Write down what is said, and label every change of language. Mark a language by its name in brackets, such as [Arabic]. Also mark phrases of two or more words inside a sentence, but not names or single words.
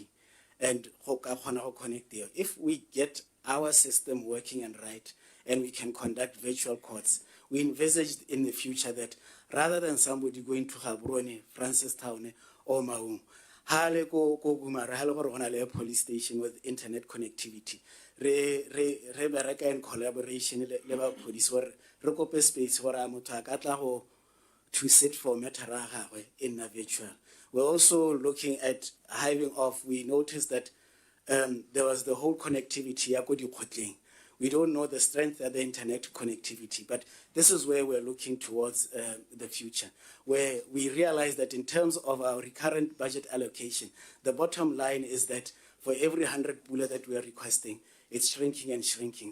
[English] And if we get our system working and right, and we can conduct virtual courts, we envisaged in the future that rather than somebody going to Gaborone, Francistown, or Maung, [Tswana] hale ko Gumara, hale [English] police station with internet connectivity. [Tswana] Re bereka [English] in collaboration [Tswana] le police or re kope space for motho ka tla go [English] to sit for matter in a virtual. We're also looking at hiving off. We noticed that there was the whole connectivity. We don't know the strength of the internet connectivity, but this is where we're looking towards the future, where we realize that in terms of our recurrent budget allocation, the bottom line is that for every 100 pula that we are requesting, it's shrinking and shrinking.